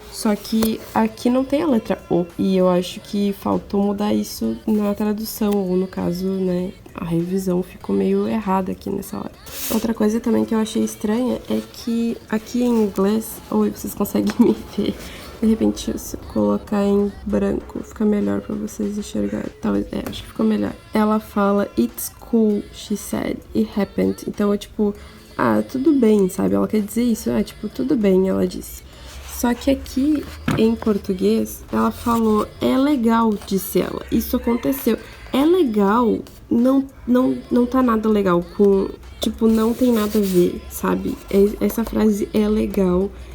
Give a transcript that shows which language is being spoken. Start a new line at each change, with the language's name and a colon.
Portuguese: Só que aqui não tem a letra O. E eu acho que faltou mudar isso na tradução, ou no caso, né, a revisão ficou meio errada aqui nessa hora. Outra coisa também que eu achei estranha é que aqui em inglês, ou vocês conseguem me ver, de repente, se eu colocar em branco, fica melhor pra vocês enxergarem. Talvez, acho que ficou melhor. Ela fala,
English: it's cool, she said, it happened.
Portuguese: Então, é tipo, tudo bem, sabe? Ela quer dizer isso, tipo, tudo bem, ela disse. Só que aqui, em português, ela falou, é legal, disse ela. Isso aconteceu. É legal, não tá nada legal com... Tipo, não tem nada a ver, sabe? Essa frase é legal.